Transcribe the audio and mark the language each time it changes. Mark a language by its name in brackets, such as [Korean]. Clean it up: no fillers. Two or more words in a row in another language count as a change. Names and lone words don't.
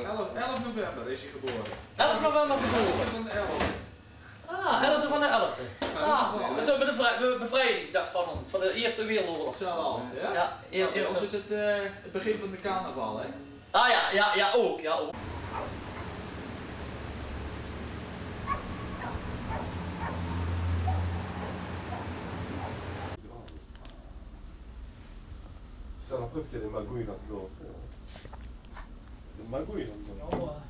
[Dutch] 11 november is hij geboren. 11 november geboren. Van de 11. Ah, 11e van de 11e. Ah, dat is ook de bevrijdingsdag van ons, van de Eerste Wereldoorlog. Zo al, ja? Ja, Bij ons is het het begin van de carnaval, hè? Ah ja, ook, ja, ook. [French] C'est la preuve qu'il y a des magouilles là-dedans. Des magouilles là-dedans.